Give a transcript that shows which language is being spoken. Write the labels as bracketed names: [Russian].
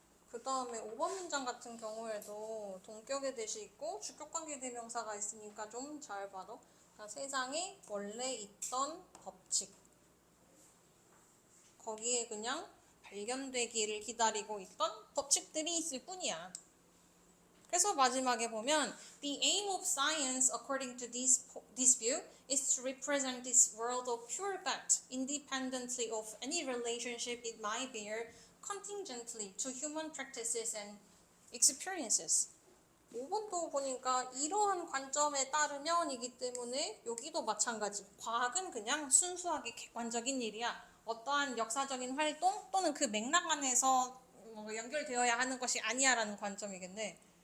[Korean] 그 다음에 5번 문장 같은 경우에도 동격의 대시 있고 주격관계 대명사가 있으니까 좀 잘 봐도. 그러니까 세상에 원래 있던 법칙. 거기에 그냥 발견되기를 기다리고 있던 법칙들이 있을 뿐이야. 그래서 마지막에 보면 [English] The aim of science, according to this view, is to represent this world of pure fact, independently of any relationship it might bear contingently to human practices and experiences. [Korean] 5번도 보니까 이러한 관점에 따르면이기 때문에 여기도 마찬가지. 과학은 그냥 순수하게 객관적인 일이야. 어떠한 역사적인 활동 또는 그 맥락 안에서 연결되어야 하는 것이 아니야라는 관점이겠네.